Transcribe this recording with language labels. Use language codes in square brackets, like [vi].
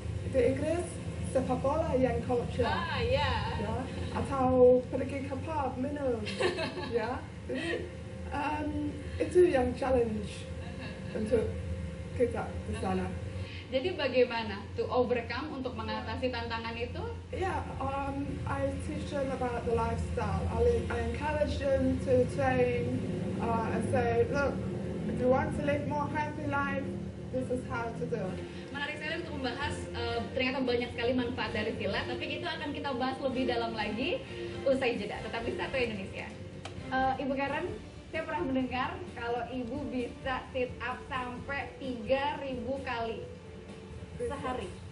[id] Di Inggris, sepak bola yang culture. Ya. Ya, atau pergi ke pub minum. Ya, jadi itu yang challenge untuk kita di sana. Jadi bagaimana [en] to overcome [id] untuk mengatasi tantangan itu? [en] Yeah, I teach them about the lifestyle. I encourage them to train and say, look, if you want to live more happy life, this is how to do. [id] Menarik sekali untuk membahas ternyata banyak sekali manfaat dari silat, tapi itu akan kita bahas lebih dalam lagi usai jeda. Tetap di Satu Indonesia. Ibu Karen, saya pernah mendengar kalau ibu bisa sit up sampai 3.000 kali sehari.